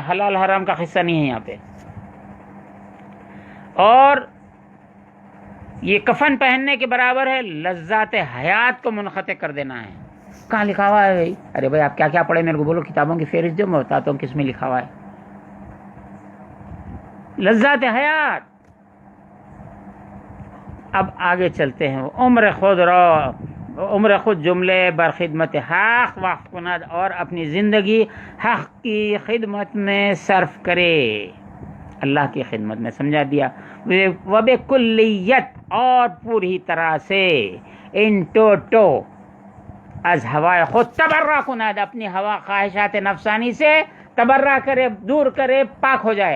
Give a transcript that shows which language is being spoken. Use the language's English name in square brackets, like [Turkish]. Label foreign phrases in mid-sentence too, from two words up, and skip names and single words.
[Urdu] یہ حلال حرام کا قصہ نہیں ہے یہاں پہ. اور یہ کفن پہننے کے برابر ہے، لذات حیات کو منقطع کر دینا ہے. کہاں لکھا ہوا ہے بھائی؟ ارے بھائی آپ کیا کیا پڑھے، میرے کو بولو، کتابوں کی فہرست دو، میں بتاتا ہوں کس میں لکھا ہوا ہے. لذات حیات. اب آگے چلتے ہیں. [Persian] عمر خود جملے بر خدمت حق وقف کند، [Urdu] اور اپنی زندگی حق کی خدمت میں صرف کرے، اللہ کی خدمت میں. سمجھا دیا. وبکلیت، اور پوری طرح سے، [Latin] ان ٹوٹو، [Persian] از ہوائے خود تبرہ کند، [Urdu] اپنی ہوا خواہشات نفسانی سے تبرہ کرے، دور کرے، پاک ہو جائے.